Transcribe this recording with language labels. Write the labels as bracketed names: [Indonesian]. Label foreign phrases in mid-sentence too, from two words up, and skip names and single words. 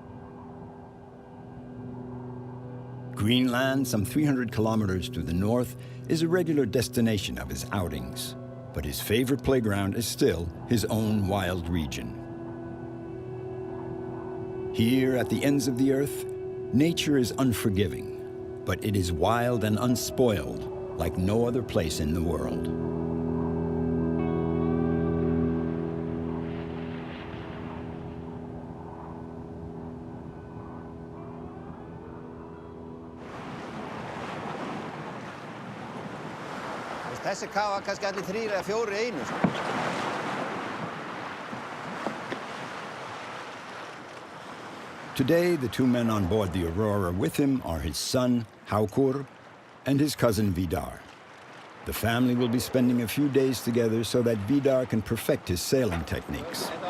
[English] Greenland, some 300 kilometers to the north, is a regular destination of his outings. But his favorite playground is still his own wild region. Here at the ends of the earth, nature is unforgiving, but it is wild and unspoiled like no other place in the world. [Icelandic] Þessi kafa kannski allir 3 eða 4 í einu. [English] Today, the 2 men on board the Aurora with him are his son, Haukur, and his cousin Vidar. The family will be spending a few days together so that Vidar can perfect his sailing techniques.